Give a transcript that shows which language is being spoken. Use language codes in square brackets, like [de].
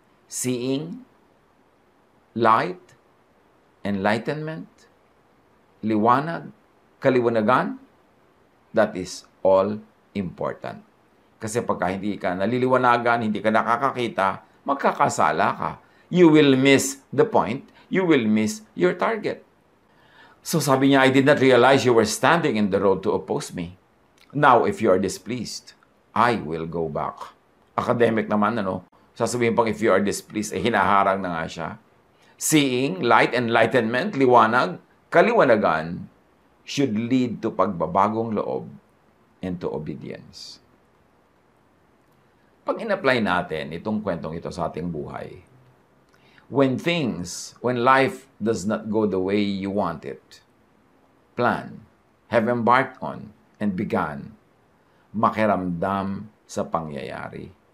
[en] Seeing, light, enlightenment, [tl] liwanag, kaliwanagan, [en] that is all important. [tl] Kasi pagka hindi ka naliliwanagan, hindi ka nakakakita, magkakasala ka. [en] You will miss the point. You will miss your target. So [tl] sabi niya, [en] I did not realize you were standing in the road to oppose me. Now, if you are displeased, I will go back. [tl] Academic naman, ano? Sasabihin pang [en] if you are displeased, [tl] hinaharang na nga siya. [en] Seeing, light, enlightenment, [tl] liwanag, kaliwanagan, [en] should lead to [tl] pagbabagong loob [en] and to obedience. [tl] Pag in-apply natin itong kwentong ito sa ating buhay, [en] when life does not go the way you want it, plan, have embarked on, and began, [tl] makiramdam sa pangyayari.